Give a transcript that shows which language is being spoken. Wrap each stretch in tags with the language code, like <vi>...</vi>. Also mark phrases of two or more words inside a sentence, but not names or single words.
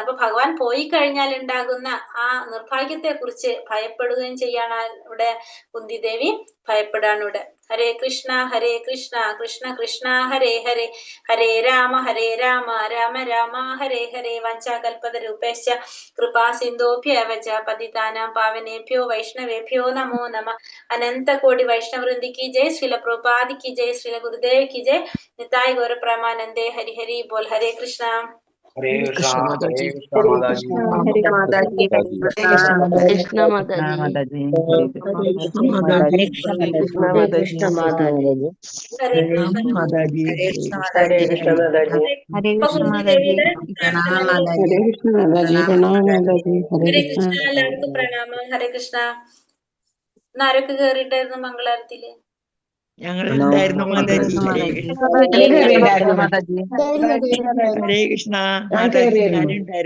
<ml>അപ്പൊ ഭഗവാൻ പോയി കഴിഞ്ഞാൽ ഉണ്ടാകുന്ന ആ നിർഭാഗ്യത്തെ കുറിച്ച് ഭയപ്പെടുകയും ചെയ്യാണ് ഇവിടെ കുന്തിദേവി ഭയപ്പെടാണ് ഇവിടെ.</ml> <sa>हरे कृष्ण कृष्ण कृष्ण हरे हरे, हरे राम राम राम हरे हरे. वाञ्छाकल्पतरुभ्यश्च कृपासिन्धुभ्य एव च पतितानां पावनेभ्यो वैष्णवेभ्यो नमो नमः. अनन्त कोटि वैष्णववृन्द</sa> <hi>की जय, श्रील प्रभुपाद की जय, श्रील गुरुदेव की जय, निताय गौर प्रेमानंदे, हरि हरि बोल. हरे कृष्णा. हरे कृष्णा</hi> <ml>കൃഷ്ണ മാതാജി.</ml> <hi>हरे कृष्णा माताजी</hi> <ml>കൃഷ്ണ മാതാജി. കൃഷ്ണ മാതാജി. കൃഷ്ണ മാതാജി. കൃഷ്ണ മാതാജി.</ml> <hi>हरे कृष्णा</hi> <ml>മാതാജി.</ml> <hi>हरे कृष्णा माताजी</hi> <ml>ഹരേ അപ്പൊ കൃഷ്ണ മാതാജി. കുന്തിദേവിയുടെ പ്രാർത്ഥനകൾ. ഹരേ കൃഷ്ണ മാതാജി. പ്രണാമം മാതാജി. ഹരേ ഹരേ കൃഷ്ണ. കൃഷ്ണ, എല്ലാവർക്കും പ്രണാമം. ഹരേ കൃഷ്ണ. ഇന്ന് ആരൊക്കെ കേറിയിട്ടായിരുന്നു മംഗളാരത്തില്? ഞങ്ങളുണ്ടായിരുന്നു മാതാജി. ഹരേ കൃഷ്ണ. ഹരേ കൃഷ്ണ മാതാജി. ഞാനുണ്ടായിരുന്നു.</ml>